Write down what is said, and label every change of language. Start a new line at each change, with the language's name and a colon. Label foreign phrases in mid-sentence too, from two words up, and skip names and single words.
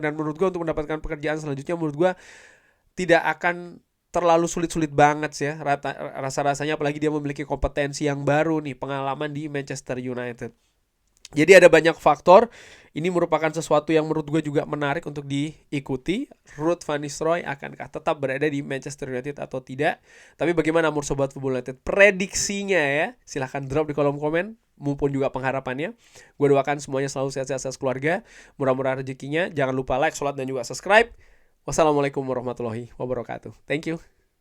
Indonesian: Dan menurut gue untuk mendapatkan pekerjaan selanjutnya, menurut gue tidak akan terlalu sulit-sulit banget sih ya rasa-rasanya, apalagi dia memiliki kompetensi yang baru nih, pengalaman di Manchester United. Jadi ada banyak faktor. Ini merupakan sesuatu yang menurut gue juga menarik untuk diikuti. Ruud van Nistelrooy akankah tetap berada di Manchester United atau tidak? Tapi bagaimana menurut Sobat Football United prediksinya ya? Silahkan drop di kolom komen maupun juga pengharapannya. Gue doakan semuanya selalu sehat-sehat keluarga, murah-murah rezekinya. Jangan lupa like, sholat, dan juga subscribe.
Arabic: والسلام عليكم ورحمة الله وبركاته.
English: Thank you.